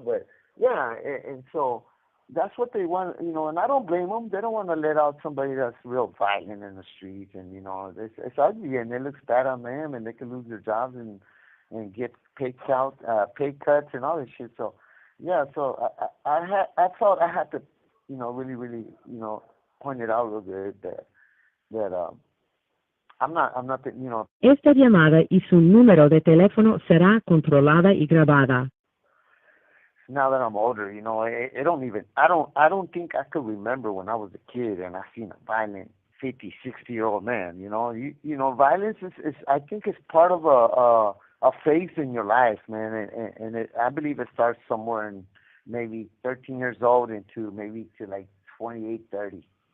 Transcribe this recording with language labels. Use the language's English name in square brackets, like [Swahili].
[English] But yeah, and so that's what they want, you know. And I don't blame them. They don't want to let out somebody that's real violent in the streets, and you know, it's ugly, and it looks bad on them, and they can lose their jobs and get pay cuts and all this shit. So yeah, so I thought I had to, you know, really, really, you know, point it out a little bit that I'm not, you know. [Spanish] Esta llamada y su número de teléfono será controlada y grabada. [English] Now that I'm older, you know, I don't think I could remember when I was a kid and I seen a violent 50, 60-year-old man, you know. You know, violence is I think it's part of a phase in your life, man, and I believe it starts somewhere in maybe 13 years old into maybe to like 28, 30.